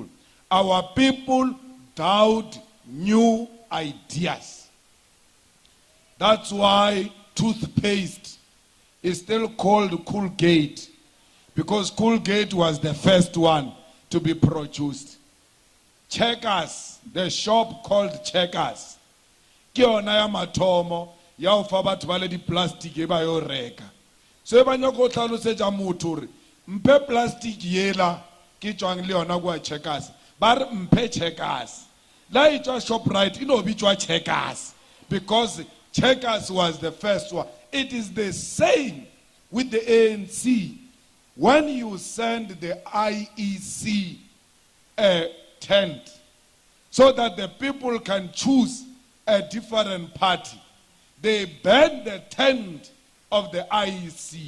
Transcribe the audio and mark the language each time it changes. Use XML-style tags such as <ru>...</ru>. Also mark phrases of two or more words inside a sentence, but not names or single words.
<en>Our people doubt new ideas. That's why toothpaste is still called Colgate, because Colgate was the first one to be produced. Checkers, the shop called Checkers,</en> <tn>ke yona ya mathomo ya o fa batho ba le di plastic e ba yo reka. So ba nya go tlhalosetsa motho re mpe plastic yela ke tswang le yona kwa Checkers, ba re mpe Checkers. La e tswa Shoprite ino bitswa Checkers</tn> <en>because Checkers was the first one. It is the same with the ANC. When you send the IEC a tent so that the people can choose a different party, they ban the tent of the IEC.</en>